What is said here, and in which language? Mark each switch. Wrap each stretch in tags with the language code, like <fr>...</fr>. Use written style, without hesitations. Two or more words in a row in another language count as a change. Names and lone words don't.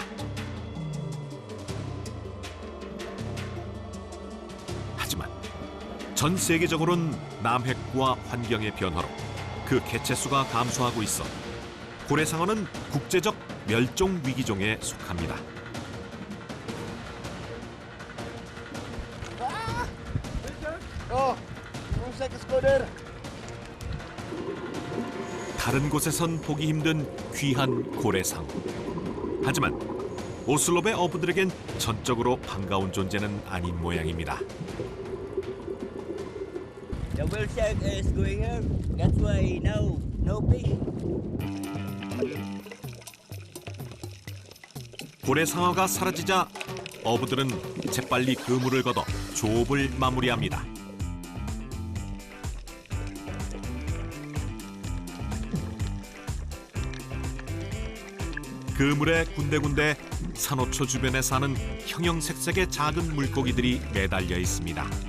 <ko>하지만 전 세계적으로는 남핵과 환경의 변화로 그 개체수가 감소하고 있어 고래상어는 국제적 멸종 위기종에 속합니다.</ko> <tl>Oh, yung</tl> <en>second scooter.</en> <ko>다른 곳에선 보기 힘든 귀한 고래상어. 하지만 오슬롭의 어부들에겐 전적으로 반가운 존재는 아닌 모양입니다.</ko> <en>The whale shark is going here. That's why now no fish.</en> <ko>고래상어가 사라지자 어부들은 재빨리 그물을 걷어 조업을 마무리합니다. 그물에 군데군데 산호초 주변에 사는 형형색색의 작은 물고기들이 매달려 있습니다.</ko>